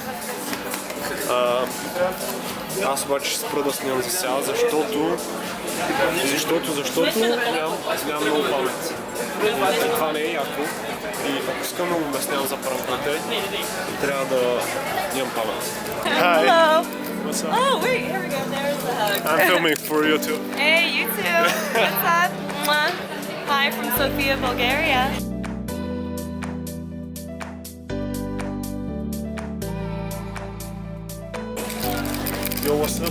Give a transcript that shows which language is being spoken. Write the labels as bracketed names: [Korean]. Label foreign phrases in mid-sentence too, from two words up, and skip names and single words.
[Bulgarian] Аз обаче ще спра да снимам за сега, защото нямам много памет. Това не е яко. И ако искам да му обяснявам за пранковете, трябва да имам памет. [English] Hello. What's up? Oh, wait, here we go. There's the hug. I'm filming for YouTube. Hey, you too. What's up? Mwah. Hi from Sofia, Bulgaria. Yo, what's up?